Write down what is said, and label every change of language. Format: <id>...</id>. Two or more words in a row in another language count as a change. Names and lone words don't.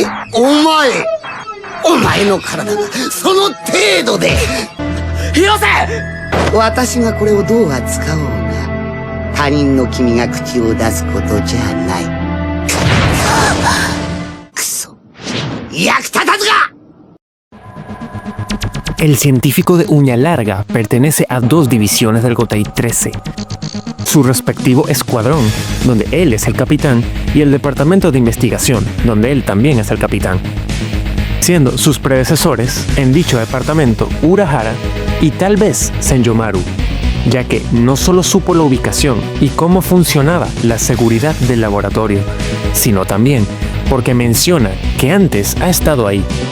<ja>お前の体がその程度で。広瀬！私がこれをどう扱おうが、他人の君が口を出すことじゃない。くそ、役立たずが！</ja> <es>El científico de uña larga pertenece a dos divisiones del Gotei 13. Su respectivo escuadrón, donde él es el capitán, y el departamento de investigación, donde él también es el capitán. Siendo sus predecesores, en dicho departamento, Urahara y tal vez Senjomaru, ya que no solo supo la ubicación y cómo funcionaba la seguridad del laboratorio, sino también porque menciona que antes ha estado ahí.</es>